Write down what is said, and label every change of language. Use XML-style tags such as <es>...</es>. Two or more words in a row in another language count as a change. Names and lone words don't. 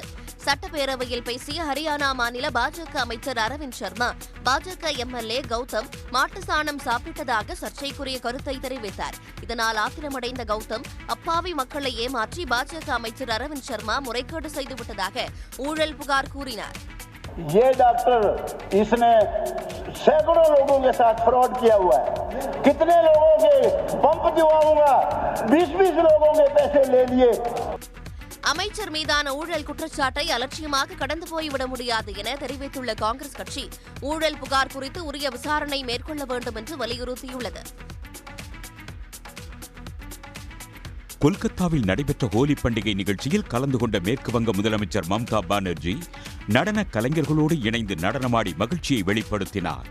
<ta>சட்டப்பேரவையில் பேசிய ஹரியானா மாநில பாஜக அமைச்சர் அரவிந்த் சர்மா பாஜக எம்எல்ஏ கௌதம் மாட்டுச்சாணம் சாப்பிட்டதாக சர்ச்சைக்குரிய கருத்தை தெரிவித்தார். இதனால் ஆத்திரமடைந்த கௌதம் அப்பாவி மக்களை ஏமாற்றி பாஜக அமைச்சர் அரவிந்த் சர்மா முறைகேடு செய்துவிட்டதாக ஊழல் புகார் கூறினார்.</ta> <hi>ये डॉक्टर इसने सैकड़ों लोगों के साथ फ्रॉड किया हुआ है. कितने लोगों के पंप दिवाऊंगा 20-20 लोगों के पैसे ले लिए.</hi> <ta>அமைச்சர் மீதான ஊழல் குற்றச்சாட்டை அலட்சியமாக கடந்து போய்விட முடியாது என தெரிவித்துள்ள காங்கிரஸ் கட்சி ஊழல் புகார் குறித்து உரிய விசாரணை மேற்கொள்ள வேண்டும் என்று வலியுறுத்தியுள்ளது. கொல்கத்தாவில் நடைபெற்ற ஹோலி பண்டிகை நிகழ்ச்சியில் கலந்து கொண்ட மேற்கு வங்க முதலமைச்சர் மம்தா பானர்ஜி நடன கலைஞர்களோடு இணைந்து நடனமாடி மகிழ்ச்சியை வெளிப்படுத்தினார்.</ta>